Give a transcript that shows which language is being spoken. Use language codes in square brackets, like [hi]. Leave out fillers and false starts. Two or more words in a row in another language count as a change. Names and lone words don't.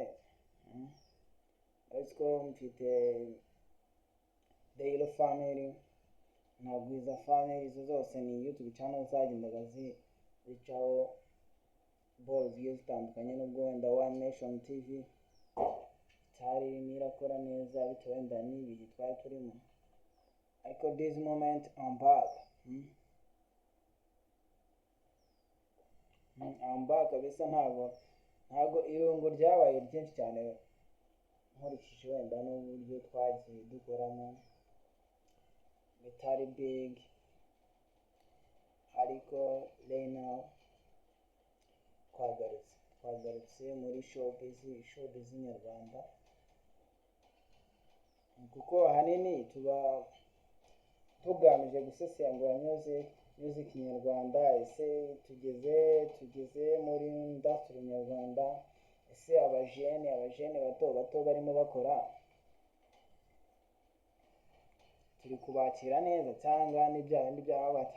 [rw] Uretse ko mfite Daily Family ntabwo iza family izo zose ni YouTube channel zagendaga zicaho ball zigiye zitandukanye n'ubwo wenda One Nation TV itari irakora neza bitewe wenda n'ibihe twari turimo, ariko [en] this moment I'm back. I'm back kabisa. [rw] Ntabwo irungu ryabaye ryinshi cyane nkurikije wenda n'uburyo twagiye dukoramo bitari big, ariko [en] right now [rw] twagarutse muri showbiz nyarwanda kuko ahanini tuba tugamije gusesengura music nyarwanda. Ese tugeze muri industry nyarwanda, ese abajene bato barimo bakora turi kubakira neza cyangwa n'ibya bindi byababata?